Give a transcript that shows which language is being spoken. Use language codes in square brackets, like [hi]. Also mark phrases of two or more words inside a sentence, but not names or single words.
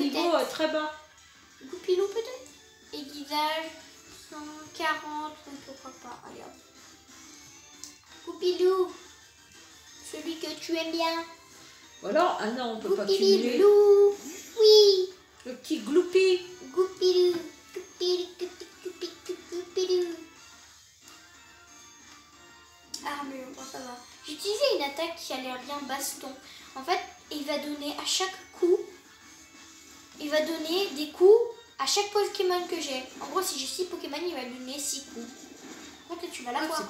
[fr] niveaux très bas. Goupilou peut-être. Aiguisage 140, ou pourquoi pas. Allez hop. Goupilou, celui que tu aimes bien. Ou alors, ah non, on ne peut pas cumuler. Goupilou, oui. Le petit gloupi. Goupilou, goupilou, goupilou, goupilou. Armure, bon ça va. J'ai utilisé une attaque qui a l'air bien baston. En fait, il va donner à chaque coup, il va donner des coups à chaque Pokémon que j'ai. En gros, si j'ai 6 Pokémon, il va donner 6 coups. Par contre, là, tu vas la voir.